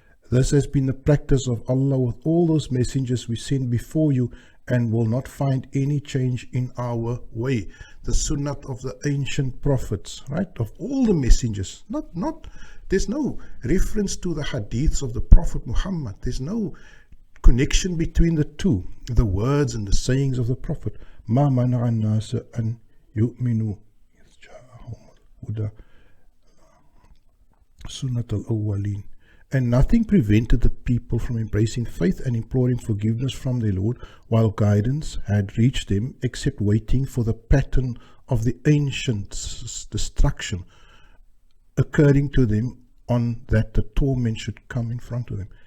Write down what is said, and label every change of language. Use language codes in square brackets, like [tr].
[en] This has been the practice of Allah with all those messengers we sent before you, and will not find any change in our way. The Sunnat of the ancient prophets, right? Of all the messengers. There's no reference to the Hadiths of the Prophet Muhammad. There's no connection between the two, the words and the sayings of the Prophet. [ar] ما منع الناس أن يؤمنوا إذ جاءهم الهدى سنة الأولين. [en] And nothing prevented the people from embracing faith and imploring forgiveness from their Lord while guidance had reached them, except waiting for the pattern of the ancients' destruction occurring to them, on that the torment should come in front of them.